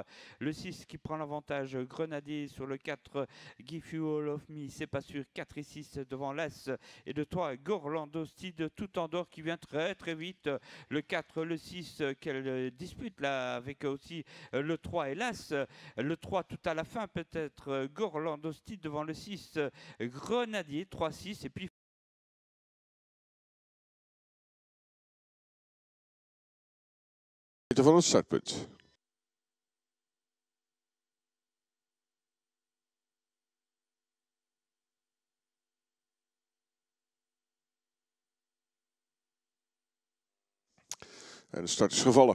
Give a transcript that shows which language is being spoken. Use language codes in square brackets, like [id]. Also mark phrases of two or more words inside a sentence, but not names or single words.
[fr] Le 6 qui prend l'avantage, Grenadier sur le 4, [en] Give You All of Me, [fr] c'est pas sûr, 4 et 6 devant l'As, et de 3, Gorlandostid, tout en dehors qui vient très très vite. Le 4, le 6, qu'elle dispute là, avec aussi le 3 et l'As. Le 3 tout à la fin peut-être, Gorlandostid devant le 6, Grenadier, 3-6, et puis [nl] van het startpunt. En de start is gevallen.